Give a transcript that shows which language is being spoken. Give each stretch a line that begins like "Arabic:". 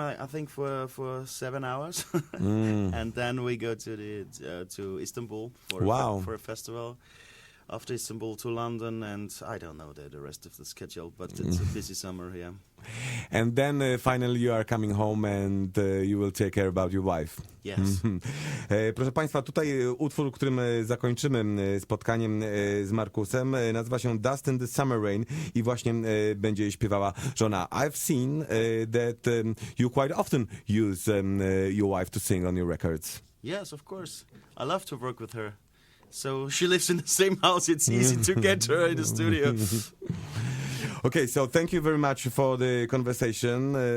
English: I think for 7 hours, and then we go to Istanbul for a festival. After Istanbul to London, and I don't know the rest of the schedule, but it's a busy summer here. And then finally you are coming home and you will take care about your wife. Yes.
Polish: Proszę Państwa, tutaj utwór, którym zakończymy spotkaniem z Markusem, nazywa się Dust in the Summer Rain i właśnie będzie śpiewała żona.
English: I've seen that you quite often use your wife to sing on your records. Yes, of course. I love to work with her. So she lives in the same house. It's easy to get her in the studio. Okay, so thank you very much for the conversation.